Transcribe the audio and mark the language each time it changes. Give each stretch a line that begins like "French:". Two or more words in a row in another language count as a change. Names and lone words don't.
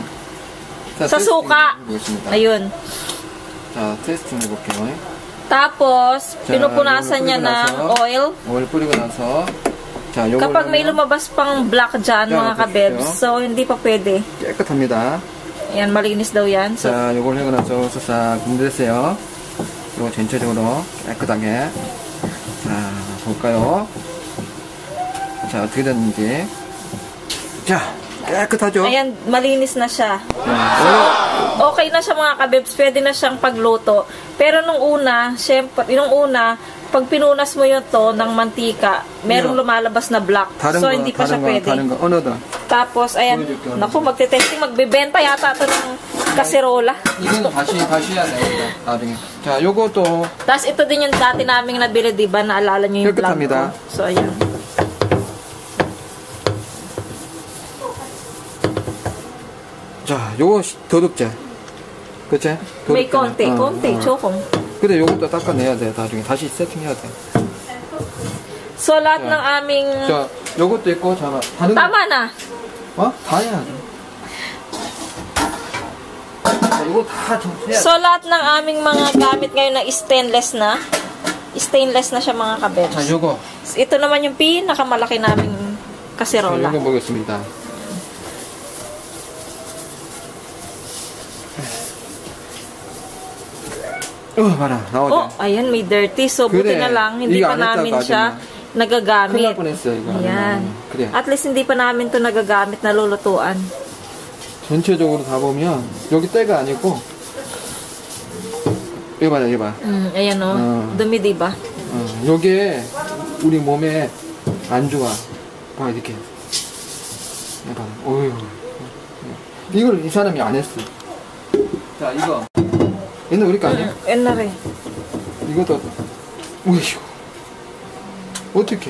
Filipino: Sa suka. Ayun.
Korean: testing 해볼게요.
Filipino: Tapos, pinupunasan niya ng oil. Kapag may lumabas pang black dyan, mga kabebs, so hindi pa pwede.
Korean: 깨끗합니다. Yan, malinis daw yan. So, 자, 요걸 하고 나서 싹 분리했어요. 이거 전체적으로 깨끗하게. 자, 볼까요? 자, 어떻게 됐는지. 자, 깨끗하죠?
Filipino: Ayan, malinis na siya. So, okay na siya mga kabebs. Pwede na siyang pagluto. Pero nung una, syempre, pag pinunas mo yun to ng mantika, merong lumalabas na black. So, hindi pa siya pwede. Tapos, ayan. Naku, magte-testing. Magbebenta yata ito ng kaserola.
Korean: 이거는 다시 해야 돼. 나중에. 자, 요것도.
Filipino: Tapos, ito din yung dati naming nabili, diba? Naalala nyo yung vlog ko. So, ayan.
Korean: 자, 요거 도둑제. 그치?
Filipino: May konti, chokong.
Korean: 근데 요것도 닦아내야 돼. 나중에 다시 세팅해야 돼.
Filipino: So, lahat ng aming...
Korean: 자, 요것도 있고, 잠깐.
Filipino: Tama na.
Korean: 어? 다 해야 돼. 자, 요거 다 정리해야 돼.
Filipino: So, lahat ng aming mga gamit ngayon na stainless na. Stainless na siya mga kabebs.
Korean: 자, 요거.
Filipino: Ito naman yung pinakamalaki naming kaserola.
Korean: 요거 보겠습니다. 봐라, 나오죠?
Filipino: Oh, ayan, may dirty. So, buti na lang, hindi pa namin siya nagagamit. Ayan.
Korean: 그래.
English: At least,
Filipino: hindi pa namin to nagagamit na lulutuan.
Korean: 전체적으로 다 보면, 여기 때가 아니고, 이거 봐, 이거 봐.
Filipino: Ayan o, dumi diba?
Korean: 요게, 우리 몸에 안 좋아. 봐, 이렇게. 봐, 어휴. 이걸 이 사람이 안 했어. 자, 이거. 옛날 우리 거 아니야? 옛날에. 이것도, 어휴. 어떡해.